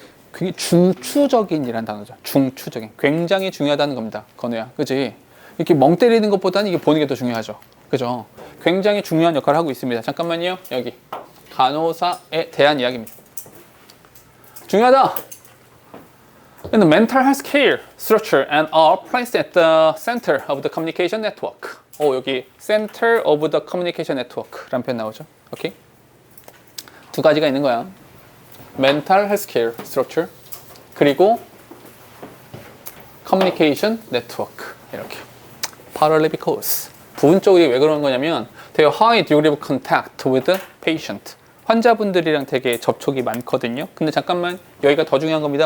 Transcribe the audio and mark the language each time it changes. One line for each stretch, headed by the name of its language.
Korean: 그게 중추적인이라는 단어죠. 중추적인. 굉장히 중요하다는 겁니다. 건우야. 그치? 이렇게 멍 때리는 것보다는 이게 보는 게 더 중요하죠. 그죠? 굉장히 중요한 역할을 하고 있습니다. 잠깐만요. 여기. 간호사에 대한 이야기입니다. 중요하다.
English: And the mental health care structure and are placed at the center of the communication network.
Korean: 여기
English: center of the communication network
Korean: 라는 표현 나오죠. 오케이? 두 가지가 있는 거야.
English: mental health care structure
Korean: 그리고
English: communication network 이렇게. Partly because
Korean: 부분적으로 왜 그러는 거냐면
English: they have high degree of contact with the patient.
Korean: 환자분들이랑 되게 접촉이 많거든요. 근데 잠깐만 여기가 더 중요한 겁니다.